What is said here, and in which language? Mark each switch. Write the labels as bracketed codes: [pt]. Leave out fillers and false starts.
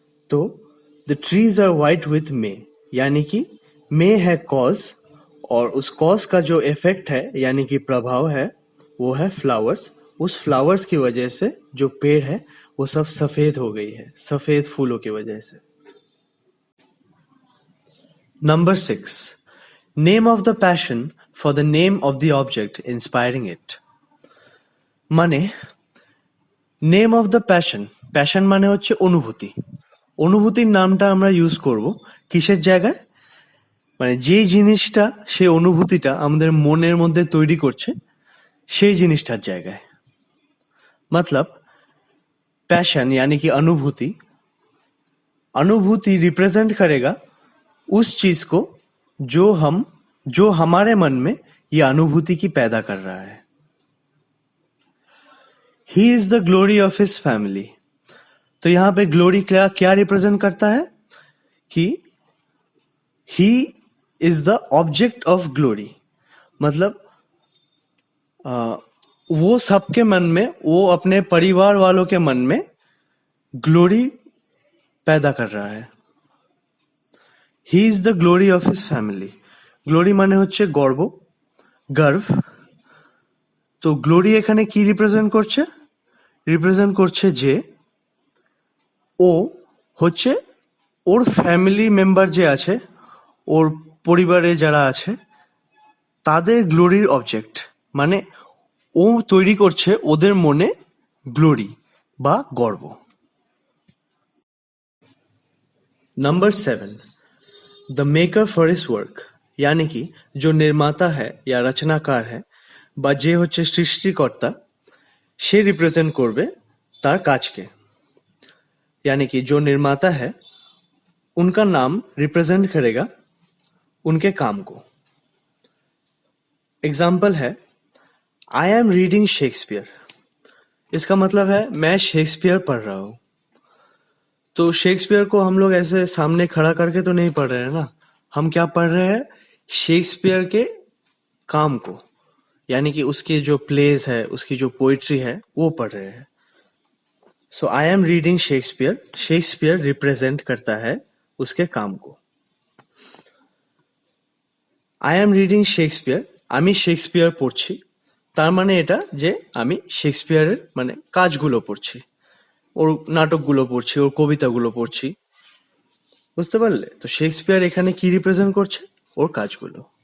[hi] तो [en] the trees are white with may [hi] यानी कि मे है कॉज, और उस कॉज का जो इफेक्ट है यानी कि प्रभाव है वो है फ्लावर्स। उस फ्लावर्स की वजह से जो पेड़ है वो सब सफेद हो गई है, सफेद फूलों की वजह से। [en] Number 6, name of the passion for the name of the object inspiring it. [bn] মানে name of the passion, passion মানে হচ্ছে অনুভূতি, অনুভূতির নামটা আমরা ইউজ করব কিসের জায়গায়, মানে যেই জিনিসটা সেই অনুভূতিটা আমাদের মনের মধ্যে তৈরি করছে সেই জিনিসটার জায়গায়। [hi] मतलब पैशन यानी कि अनुभूति, अनुभूति रिप्रेजेंट करेगा उस चीज को जो हमारे मन में ये अनुभूति की पैदा कर रहा है। [en] he is the glory of his family, [hi] तो यहां पे ग्लोरी क्या रिप्रेजेंट करता है कि [en] he is the object of glory, [hi] मतलब वो सबके मन में, वो अपने परिवार वालों के मन में ग्लोरी पैदा कर रहा है। [en] he is the glory of his family, [bn] glory মানে হচ্ছে [hi] गर्व। [bn] তো গ্লোরি এখানে কি রিপ্রেজেন্ট করছে, রিপ্রেজেন্ট করছে যে ও হচ্ছে ওর ফ্যামিলি মেম্বার যে আছে, ওর পরিবারে যারা আছে তাদের গ্লোরির অবজেক্ট, মানে ও তৈরি করছে ওদের মনে গ্লোরি বা গর্ব। [hi] Number 7, [en] the maker for his work, [hi] यानी कि जो निर्माता है या रचनाकार है [bn] বা যে হচ্ছে সৃষ্টিকর্তা সে রিপ্রেজেন্ট করবে তার কাজকে, [hi] यानी कि जो निर्माता है उनका नाम रिप्रेजेंट करेगा उनके काम को। एग्जाम्पल है [en] I am reading Shakespeare, [hi] इसका मतलब है मैं शेक्सपियर पढ़ रहा हूं। तो शेक्सपियर को हम लोग ऐसे सामने खड़ा करके तो नहीं पढ़ रहे हैं ना, हम क्या पढ़ रहे हैं, शेक्सपियर के काम को, यानी कि उसके जो प्लेस है, उसकी जो पोइट्री है वो पढ़ रहे हैं। सो [en] I am reading Shakespeare, [hi] Shakespeare represent करता है उसके काम को। [en] I am reading Shakespeare, [bn] আমি শেক্সপিয়ার পড়ছি, তার মানে এটা যে আমি শেক্সপিয়ারের মানে কাজগুলো পড়ছি, ওর নাটকগুলো পড়ছি, ওর কবিতাগুলো পড়ছি, বুঝতে পারলে? তো শেক্সপিয়ার এখানে কি রিপ্রেজেন্ট করছে, ওর কাজগুলো।